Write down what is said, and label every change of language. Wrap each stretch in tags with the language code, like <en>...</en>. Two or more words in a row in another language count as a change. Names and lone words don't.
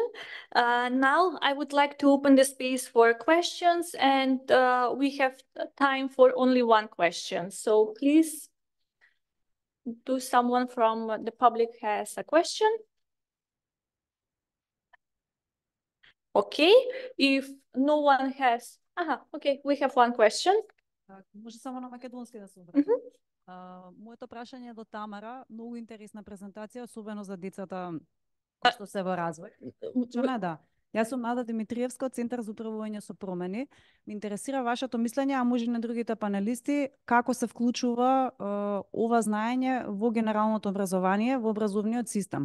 <en>Now I would like to open the space for questions, and we have time for only one question. So please, do someone from the public has a question? Okay, if no one has, okay, we have one question.</en> <mk>Може само на македонски да се обратам. Моето прашање е до Тамара, многу интересна презентација, особено за децата кои што се во развој. Да. Јас сум Нада Димитриевска од Центар за управување со промени. Ме интересира вашето мислење, а може и на другите панелисти, како се вклучува ова знаење во генералното образование, во образовниот систем.</mk>